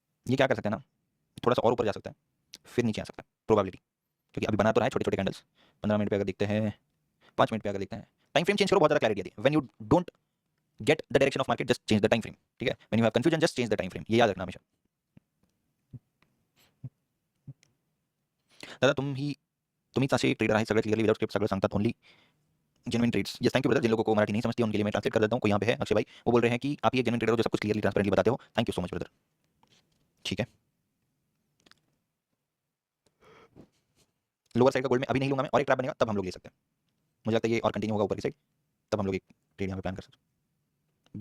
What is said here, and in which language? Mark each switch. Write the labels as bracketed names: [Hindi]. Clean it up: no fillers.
[Hindi] ये क्या कर सकते हैं ना, थोड़ा सा और ऊपर जा सकता है, फिर नीचे आ सकता है प्रोबेबिलिटी, क्योंकि अभी बना तो रहा है छोटे छोटे कैंडल्स। 15 मिनट पे अगर देखते हैं, 5 मिनट पे अगर देखते हैं, टाइम फ्रेम चेंज करो, बहुत ज़्यादा क्लैरिटी आती है। [English] when you don't get the direction of market, just change the time frame, [Hindi] ठीक है। [English] when you have confusion, just change the time frame, [Hindi] ये याद रखना हमेशा। [Marathi] दादा तुम्ही असे ट्रेडर आहे, सगळं क्लियरली विदाउट स्क्रिप्ट सगळं सांगतात, [English] Only genuine trades. Yes thank you brother. [Hindi] जिन लोगों को मराठी नहीं समझती उनके लिए मैं ट्रांसलेट कर देता हूँ। कोई यहाँ पे है अक्षय भाई, वो बोल रहे हैं कि आप ही एक जेन्युइन ट्रेडर हो जो सब कुछ क्लियरली ट्रांसपेरेंटली बताते हो, [English] thank you so much brother, [Hindi] ठीक है। लोअर साइड का गोल्ड में अभी नहीं लूंगा मैं, और एक ट्रैप बनेगा तब हम लोग ले सकते हैं। मुझे लगता है ये और कंटिन्यू होगा ऊपर की साइड, तब हम लोग एक ट्रेड यहाँ पे प्लान कर सकते हैं।